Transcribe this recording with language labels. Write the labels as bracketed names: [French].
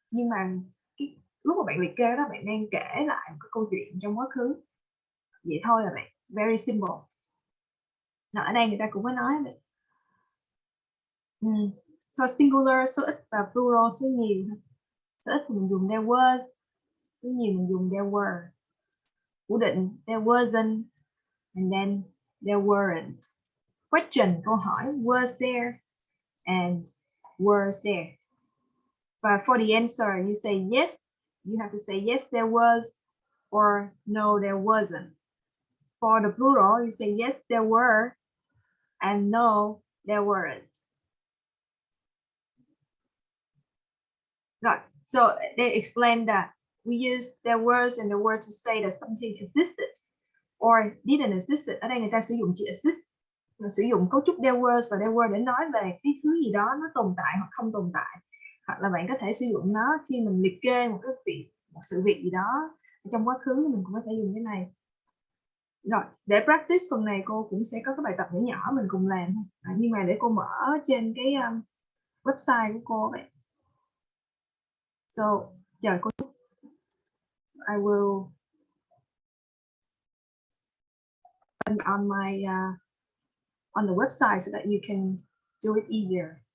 [Vietnamese] Nhưng mà lúc mà bạn liệt kê đó, bạn đang kể lại một cái câu chuyện trong quá khứ. Vậy thôi là bạn. [English] Very simple. [Vietnamese] Rồi, ở đây người ta cũng có nói vậy. So singular số ít và plural số nhiều. Số ít thì mình dùng there was, số nhiều mình dùng there were. Phủ định there wasn't and then there weren't. Question câu hỏi was there and were there. [English] Và for the answer you say yes, you have to say yes there was or no there wasn't. For the plural you say yes there were and no there weren't. Right. So they explained that we use there was and the were to say that something existed or didn't exist. [Vietnamese] Ở đây người ta sử dụng chữ exist, sử dụng cấu trúc there was và there were để nói về cái thứ gì đó nó tồn tại hoặc không tồn tại. Hoặc là bạn có thể sử dụng nó khi mình liệt kê một sự việc gì đó trong quá khứ, mình cũng có thể dùng cái này. Rồi, để practice phần này cô cũng sẽ có cái bài tập nhỏ nhỏ mình cùng làm. Nhưng mà để cô mở trên cái website của cô vậy. So, chờ cô. [English] I will on my on the website so that you can do it easier.